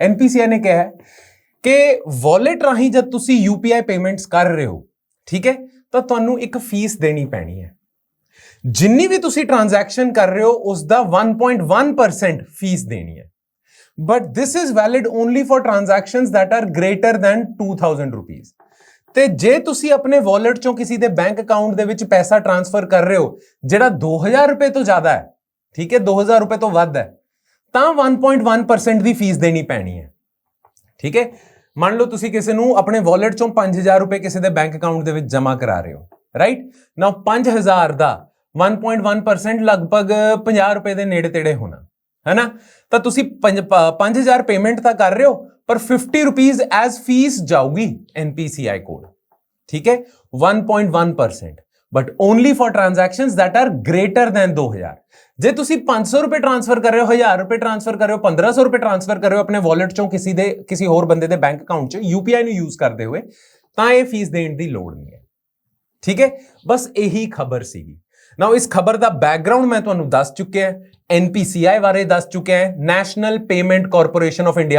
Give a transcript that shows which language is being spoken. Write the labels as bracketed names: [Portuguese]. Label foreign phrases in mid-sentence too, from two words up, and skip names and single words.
[Punjabi] NPCI ਨੇ ਕਿਹਾ ਹੈ ਕਿ ਵਾਲਟ ਰਾਹੀਂ ਜਦ ਤੁਸੀਂ UPI ਪੇਮੈਂਟਸ ਕਰ ਰਹੇ ਹੋ, ਠੀਕ ਹੈ, ਤਾਂ ਤੁਹਾਨੂੰ ਇੱਕ ਫੀਸ ਦੇਣੀ ਪੈਣੀ ਹੈ। ਜਿੰਨੀ ਵੀ ਤੁਸੀਂ ਟ੍ਰਾਂਜੈਕਸ਼ਨ ਕਰ ਰਹੇ ਹੋ ਉਸ ਦਾ 1.1% ਫੀਸ ਦੇਣੀ ਹੈ। [English] but this is valid only for transactions that are greater than 2000 rupees। [Punjabi] ਤੇ ਜੇ ਤੁਸੀਂ ਆਪਣੇ ਵਾਲਟ ਚੋਂ ਕਿਸੇ ਦੇ [English] bank account [Punjabi] ਦੇ ਵਿੱਚ ਪੈਸਾ ਟ੍ਰਾਂਸਫਰ ਕਰ ਰਹੇ ਹੋ ਜਿਹੜਾ 2000 ਰੁਪਏ ਤੋਂ ਜ਼ਿਆਦਾ ਹੈ, ਠੀਕ ਹੈ, 2000 ਰੁਪਏ ਤੋਂ ਵੱਧ ਹੈ, ਤਾਂ 1.1% ਦੀ ਫੀਸ ਦੇਣੀ ਪੈਣੀ ਹੈ। ਠੀਕ ਹੈ, ਮੰਨ ਲਓ ਤੁਸੀਂ ਕਿਸੇ ਨੂੰ ਆਪਣੇ ਵਾਲਟ ਚੋਂ 5000 ਰੁਪਏ ਕਿਸੇ ਦੇ [English] bank account [Punjabi] ਦੇ ਵਿੱਚ ਜਮ੍ਹਾਂ ਕਰਾ ਰਹੇ ਹੋ, ਰਾਈਟ। ਨਾਓ 5000 ਦਾ 1.1% ਲਗਭਗ 50 ਰੁਪਏ ਦੇ ਨੇੜੇ ਤੇੜੇ ਹੋਣਾ ਹੈ ਨਾ। ਤਾਂ ਤੁਸੀਂ 5000 ਪੇਮੈਂਟ ਤਾਂ ਕਰ ਰਹੇ ਹੋ, ਪਰ 50 [English] rupees as fee [Punjabi] ਜਾਊਗੀ NPCI ਕੋਲ। ਠੀਕ ਹੈ, [English] 1.1%, but only for transactions that are greater than 2000। [Punjabi] ਜੇ ਤੁਸੀਂ 500 ਰੁਪਏ ਟ੍ਰਾਂਸਫਰ ਕਰ ਰਹੇ ਹੋ, 1000 ਰੁਪਏ ਟ੍ਰਾਂਸਫਰ ਕਰ ਰਹੇ ਹੋ, 1500 ਰੁਪਏ ਟ੍ਰਾਂਸਫਰ ਕਰ ਰਹੇ ਹੋ ਆਪਣੇ ਵਾਲਟ ਚੋਂ ਕਿਸੇ ਹੋਰ ਬੰਦੇ ਦੇ [English] bank account [Punjabi] 'ਚ UPI ਨੂੰ ਯੂਜ਼ ਕਰਦੇ ਹੋਏ, ਤਾਂ ਇਹ ਫੀਸ ਦੇਣ ਦੀ ਲੋੜ ਨਹੀਂ ਹੈ। ਠੀਕ ਹੈ, ਬਸ ਇਹੀ ਖਬਰ ਸੀਗੀ। ਨਾਓ ਇਸ ਖਬਰ ਦਾ ਬੈਕਗ੍ਰਾਉਂਡ ਮੈਂ ਤੁਹਾਨੂੰ ਦੱਸ ਚੁੱਕਿਆ, NPCI ਬਾਰੇ ਦੱਸ ਚੁੱਕਿਆ, ਨੈਸ਼ਨਲ ਪੇਮੈਂਟ ਕਾਰਪੋਰੇਸ਼ਨ ਆਫ ਇੰਡੀਆ।